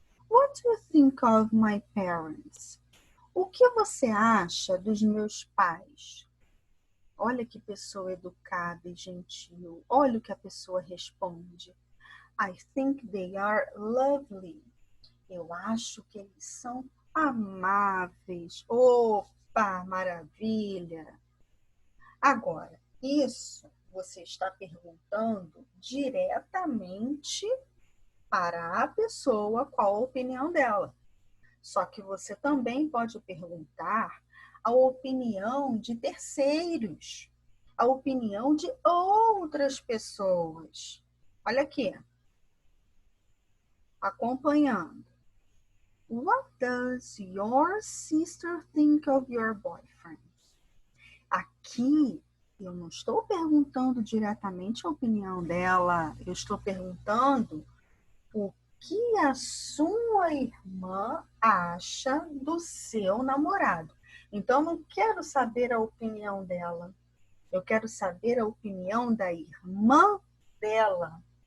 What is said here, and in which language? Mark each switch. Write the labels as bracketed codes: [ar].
[en] What do you think of my parents? [pt] O que você acha dos meus pais? Olha que pessoa educada e gentil. Olha o que a pessoa responde. [en] I think they are lovely. [pt] Eu acho que eles são amáveis. Opa, maravilha! Agora, isso você está perguntando diretamente para a pessoa qual a opinião dela. Só que você também pode perguntar a opinião de terceiros, a opinião de outras pessoas. Olha aqui, acompanhando. [en] What does your sister think of your boyfriend? [pt] Aqui eu não estou perguntando diretamente a opinião dela, eu estou perguntando o que a sua irmã acha do seu namorado. Então, eu não quero saber a opinião dela. Eu quero saber a opinião da irmã dela.